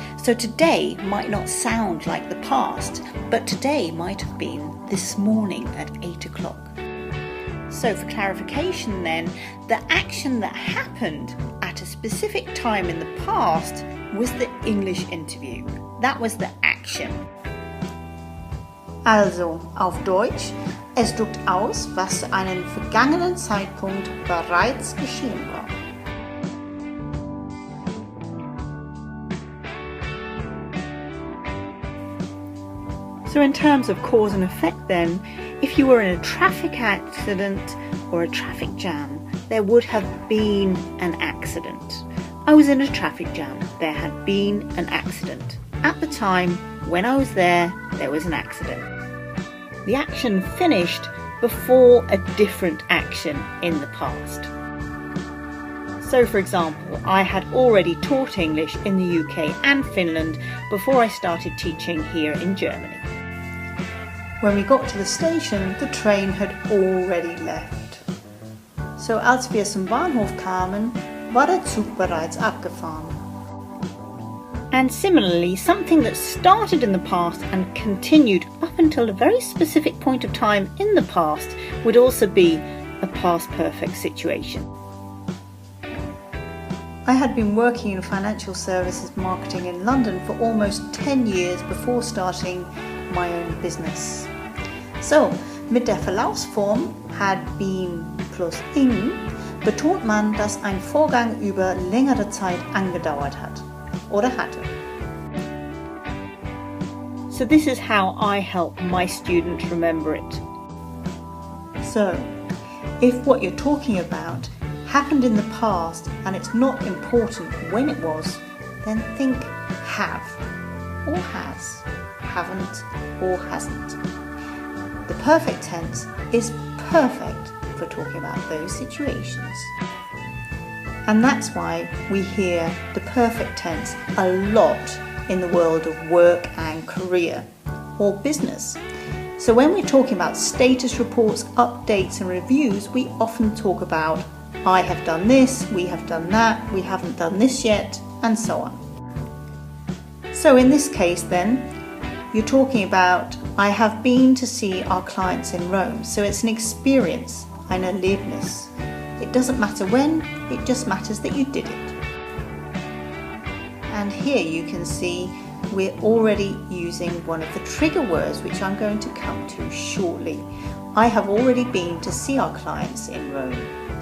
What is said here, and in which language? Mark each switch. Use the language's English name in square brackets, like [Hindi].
[English] So today might not sound like the past, but today might have been this morning at 8 o'clock. So for clarification then, the action that happened at a specific time in the past was the English interview. That was the action. [German] Also, auf Deutsch, es drückt aus, was zu einem vergangenen Zeitpunkt bereits geschehen war. [English] So in terms of cause and effect then, if you were in a traffic accident or a traffic jam, there would have been an accident. I was in a traffic jam. There had been an accident. At the time when I was there was an accident. The action finished before a different action in the past. So for example, I had already taught English in the UK and Finland before I started teaching here in Germany. When we got to the station, the train had already left. [German] So als wir zum Bahnhof kamen, war der Zug bereits abgefahren. [English] And similarly, something that started in the past and continued up until a very specific point of time in the past would also be a past perfect situation. I had been working in financial services marketing in London for almost 10 years before starting my own business. [German] So, mit der Verlaufsform had been plus ing betont man, dass ein Vorgang über längere Zeit angedauert hat oder hatte. [English] So this is how I help my students remember it. So, if what you're talking about happened in the past and it's not important when it was, then think have or has, haven't or hasn't. The perfect tense is perfect for talking about those situations. And that's why we hear the perfect tense a lot in the world of work and career or business. So when we're talking about status reports, updates and reviews, we often talk about I have done this, we have done that, we haven't done this yet, and so on. So in this case then, you're talking about I have been to see our clients in Rome. So it's an experience, [German] ein Erlebnis. [English] It doesn't matter when, it just matters that you did it. And here you can see we're already using one of the trigger words which I'm going to come to shortly. I have already been to see our clients in Rome.